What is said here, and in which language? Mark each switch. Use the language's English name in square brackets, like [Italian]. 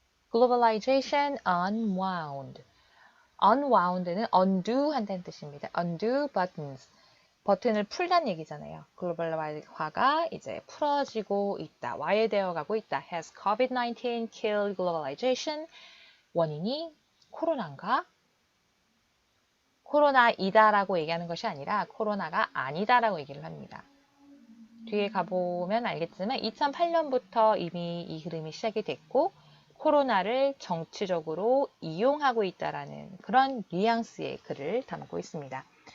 [English] Globalization unwound. unwound는 undo [Korean] 한다는 뜻입니다. [English] undo buttons. [Korean] 버튼을 풀란 얘기잖아요. 글로벌화가 이제 풀어지고 있다. 와해되어 가고 있다. [English] Has COVID-19 killed globalization? [Korean] 원인이 코로나인가? 코로나이다라고 얘기하는 것이 아니라 코로나가 아니다라고 얘기를 합니다. 뒤에 가보면 알겠지만 2008년부터 이미 이 흐름이 시작이 됐고 코로나를 정치적으로 이용하고 있다라는 그런 뉘앙스의 글을 담고 있습니다.